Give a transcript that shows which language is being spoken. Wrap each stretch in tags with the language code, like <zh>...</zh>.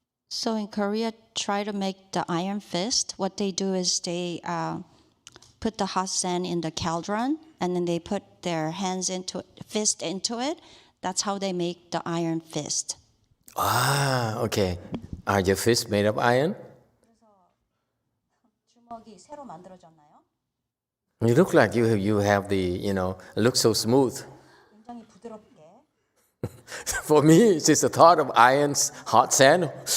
<en>So in Korea, try to make the iron fist. What they do is they put the hot sand in the cauldron, and then they put their fist into it. That's how they make the iron fist. Ah, okay. Are your fists made of iron?</en> <ko>주먹이 새로 만들어졌나요?</ko> <en>You look like you have the, look so smooth.</en> <ko>굉장히 부드럽게.</ko> <en>For me, it's just the thought of irons, hot sand.</en>